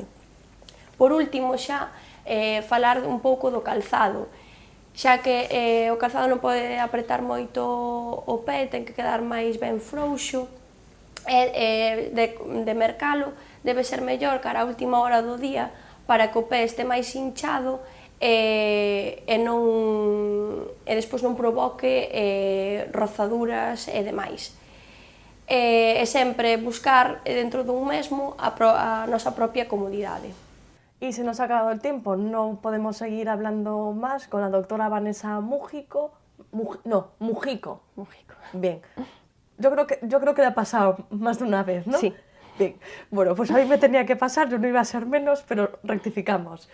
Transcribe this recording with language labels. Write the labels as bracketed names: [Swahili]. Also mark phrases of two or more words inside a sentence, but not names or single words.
[Galician] Por último, xa, falar un pouco do calzado, xa que o calzado non pode apretar moito o pé, ten que quedar máis ben frouxo, e de mercalo debe ser mellor cara a última hora do día para que o pé este máis hinchado e despois non provoque rozaduras e demais. E sempre buscar dentro dun mesmo a nosa propia comodidade. [Spanish] Y se nos ha acabado el tiempo, no podemos seguir hablando más con la doctora Vanessa Mujico. Mujico. Bien. Yo creo que le ha pasado más de una vez, ¿no? Sí. Bien. Bueno, pues a mí me tenía que pasar, yo no iba a ser menos, pero rectificamos.